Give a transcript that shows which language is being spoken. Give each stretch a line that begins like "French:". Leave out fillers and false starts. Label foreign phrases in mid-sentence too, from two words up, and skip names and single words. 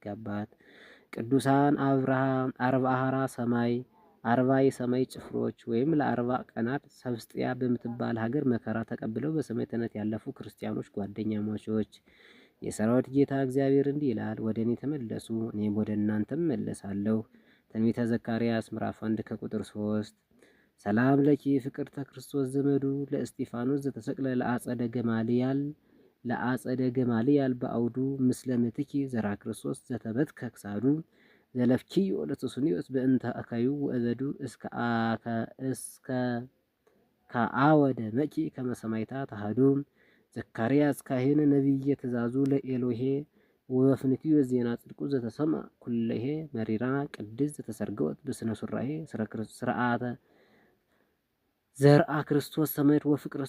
Amharic: አባት፣ ቅዱሳን አርባሃራ ሰማይ 40 የሰማይ ጭፍሮች ወይም ለ40 ቀናት ሰብስጥያ በምትባል ሀገር መከራ ተቀብለው በሰማዕትነት ያለፉ ክርስቲያኖች ጓደኛሞቾች። የሰራዊት ጌታ እግዚአብሔር እንዲህ ይላል፣ ወደ እኔ ተመለሱ እኔም ወደ እናንተም መለሳለሁ። ትንቢተ ዘካርያስ ምዕራፍ 1 ከቁጥር 3።
Geez: ሰላም ለኪ ፍቅርተ ክርስቶስ ዘመዱ ለእስጢፋኖስ ዘተሰቅለ ለአጸደ ገማልያል በአውዱ ምስለ ምትኪ ዘራ ክርስቶስ ዘተበትከ ክሳዱ ዘለፍኪዮ ለተሱኒዮስ በእንተ አካዩ ወእበዱ እስከ ከአወደ መኪ ከመሰማይታ ተሃዱ። ዘካርያስ ካህን ነቢየ ትእዛዙ ለኤሎሄ ወበፍንትዩ ዜና ጽድቁ ዘተሰማ ኩለሄ መሪራ ቅድስ ዘተሰርገወት በስነ ሱራሄ ስርዓተ ዘርአ ክርስቶስ ሰማዕት ወፍቅረሰ